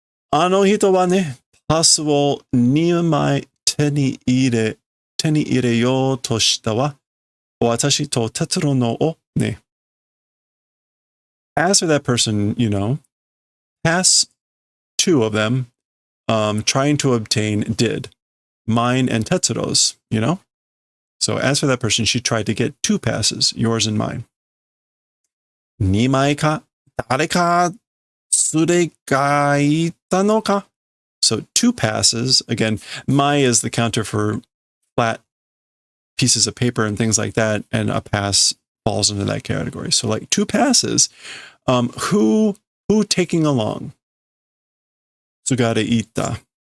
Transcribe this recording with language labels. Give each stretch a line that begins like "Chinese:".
Japanese: あの人はね、パスを2枚手に入れようとしたわ。私と哲郎のをね。
English: As for that person, pass two of them, trying to obtain did. Mine and Tetsuro's, So as for that person, she tried to get two passes, yours and mine.
Japanese: 2枚か誰か連れがいたのか?
English: So two passes, again, mai is the counter for flat pieces of paper and things like that, and a pass falls into that category. So like two passes, who taking along?
Japanese: Tsugare ita.